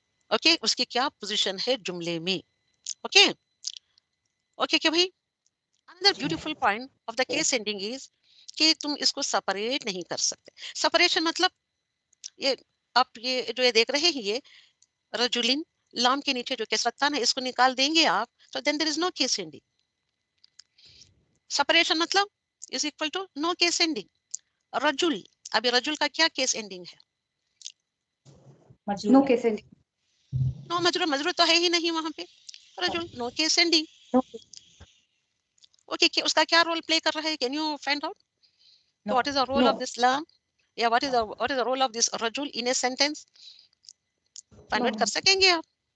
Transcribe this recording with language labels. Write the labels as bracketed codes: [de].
[ur] Okay, اس کی کیا position ہے جملے میں. اوکے اوکے کہ بھائی, [en] another beautiful point of the case ending is [ur] کہ تم اس کو سپریٹ نہیں کر سکتے. سپریشن مطلب یہ آپ یہ جو یہ دیکھ رہے ہیں, یہ رجولین, لام کے نیچے جو کسرتان ہے, اس کو نکال دیں گے آپ, تو [en] then there is no case ending. [ur] Separation مطلب [en] is equal to no case ending. [ur] رجل, ابھی رجل کا کیا کیس اینڈنگ ہے؟ [en] No case ending. [ur] نو مجرور, مجرور تو ہے ہی نہیں وہاں پہ. [en] رجل, no case ending. Okay, [ur] اس کا کیا رول پلے کر رہا ہے, [en] Can you find out what is the role of this لام, یا what is the role of this رجل in a sentence? [ur] فائنڈ آؤٹ کر سکیں گے آپ؟